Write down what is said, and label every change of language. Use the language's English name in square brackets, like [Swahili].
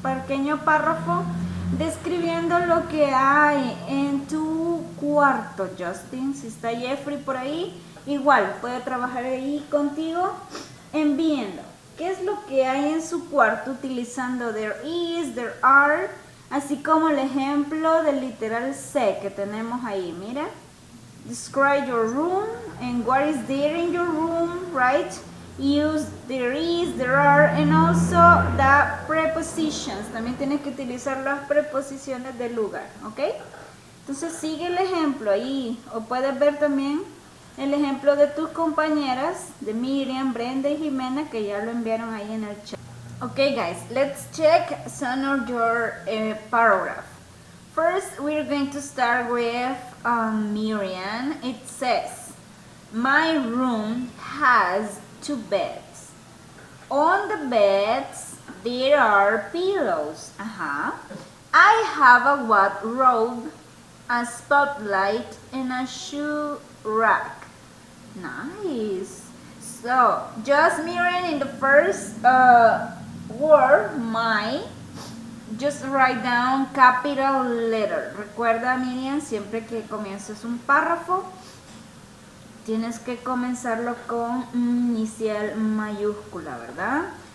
[Spanish] pequeño párrafo describiendo lo que hay en tu cuarto, Justin. Si está Jeffrey por ahí, igual puede trabajar ahí contigo en viendo qué es lo que hay en su cuarto utilizando [English] there is, there are, [Spanish] así como el ejemplo del literal sé que tenemos ahí. [English] Mira, describe your room and what is there in your room, right? Use there is, there are, and also the prepositions. [Spanish] También tienes que utilizar las preposiciones del lugar, ¿ok? Entonces sigue el ejemplo ahí, o puedes ver también el ejemplo de tus compañeras, de Miriam, Brenda y Jimena, que ya lo enviaron ahí en el chat. [English] Okay guys, let's check some of your paragraph. First, we're going to start with Miriam. It says, my room has 2 beds. On the beds, there are pillows. I have a wardrobe, a spotlight, and a shoe rack. Nice. So, just Miriam in the first word, my, just write down capital letter. [Spanish] Recuerda, Miriam, siempre que comiences un párrafo, tienes que comenzarlo con inicial mayúscula, ¿verdad?